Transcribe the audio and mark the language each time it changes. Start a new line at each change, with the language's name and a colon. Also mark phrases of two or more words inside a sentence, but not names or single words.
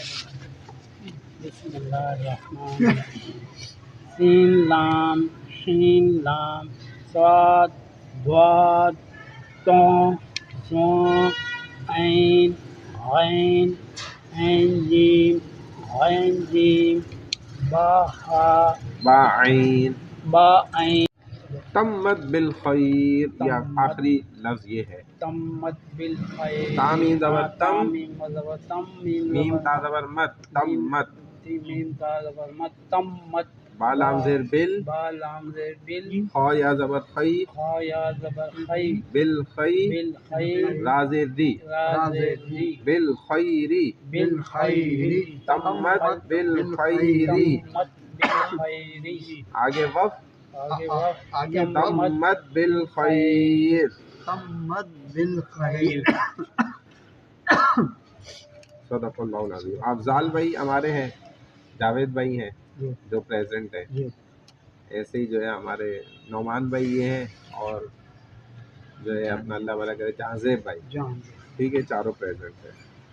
Arabic: بسم اللہ الرحمن الرحیم
Urdu: سین لام شین لام صاد ضاد طا ثا عین غین عین جیم غین جیم با ہا با عین با عین
Arabic: تمت بالخیر
Urdu: یا آخری لفظ یہ ہے
Arabic: تمت بالخیر
Urdu: تامیم زبر تم میم زبر تم میم تا زبر مت تمت میم تا زبر مت تمت با لام زیر بل با لام زیر بل خا یا زبر خی خا یا زبر خی بالخی بالخیر را زیر دی را زیر ری بالخیری بالخیر
Arabic: تمت بالخیری تمت بالخیری
Urdu: آگے وقت آگے وقت آگے
Arabic: تمت بالخیر تمت بالخیر صدق اللہ العظیم
Urdu: افضال بھائی ہمارے ہیں جاوید بھائی ہیں جو پریزنٹ ہیں ایسے ہی جو ہے ہمارے نعمان بھائی یہ ہیں اور جو ہے اپنا اللہ والا کرے جہاں زیب بھائی ٹھیک ہے چاروں پریزنٹ ہیں